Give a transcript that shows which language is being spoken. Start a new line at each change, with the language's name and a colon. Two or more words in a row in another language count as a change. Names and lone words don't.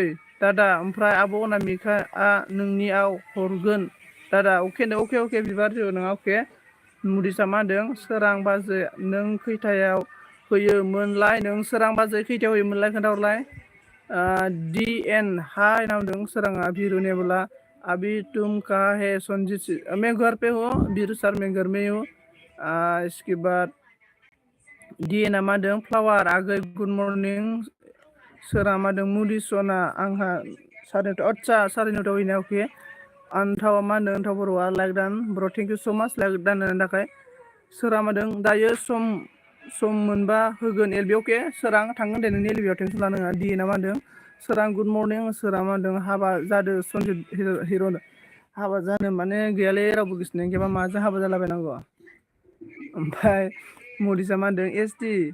Bodo: दादा ओमफ्राय आब' अनामिकाआ नोंनियाव हरगोन दादा अके बिबार जेबो नङा अके मुडिसा मा होनदों सोरां बाजै नों खैथायाव होयोमोनलाय खोन्थाहरलाय डि एन हाय नामदों सोराङा भिरु नेबुला
Hindi: अभी तुम कहाँ है संजीत मैं घर पे हूँ भिरु सर मैं घर में हूँ इसके बाद
Bodo: डि एनआ मा होनदों फ्लावार आगै
English: good morning
Bodo: सोरा मा होनदों मुडि सना आंहा साराय नयथायाव हैनाय अके आन्थावा मा होनदों आन्थाव बर'आ
English: like done
Bodo: बर'
English: thank you so much like done
Bodo: होनायनि थाखाय सोरा मा होनदों दायो सम मोनबा होगोन एलबियाव अके सोरां थांगोन दे नोंनि एलबियाव टेनसन लानो नाङा डि एनआ मा होनदों सोरां
English: good morning
Bodo: सोरा मा होनदों हाबा जादों सनजित हिर' हाबा जानो माने गैयालै रावबो गोसोथोनाय गैयाबा माजों हाबा जालाबायनांगौ ओमफ्राय मडिसा मा होनदों एसटि